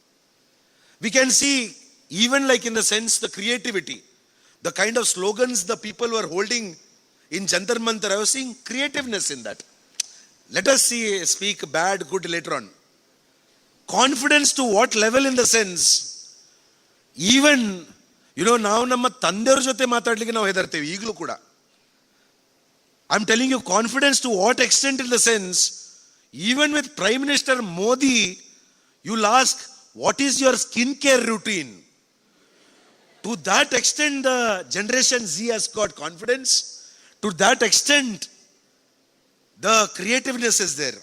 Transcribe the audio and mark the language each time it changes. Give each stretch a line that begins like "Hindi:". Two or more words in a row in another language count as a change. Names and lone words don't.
English: We can see, even like in the sense, the creativity. The kind of slogans the people were holding in Jantar Mantar, I was seeing creativeness in that. Let us speak bad, good later on. Confidence to what level in the sense, even, you know, now
Kannada: ನಮ್ಮ ತಂದೆಯವರ ಜೊತೆ ಮಾತಾಡ್ಲಿಕ್ಕೆ ನಾವು ಹೆದರ್ತೀವಿ ಈಗಲೂ ಕೂಡ.
English: I'm telling you, confidence to what extent in the sense, even with Prime Minister Modi, you'll ask, what is your skincare routine? To that extent, the Generation Z has got confidence. To that extent, the creativeness is there.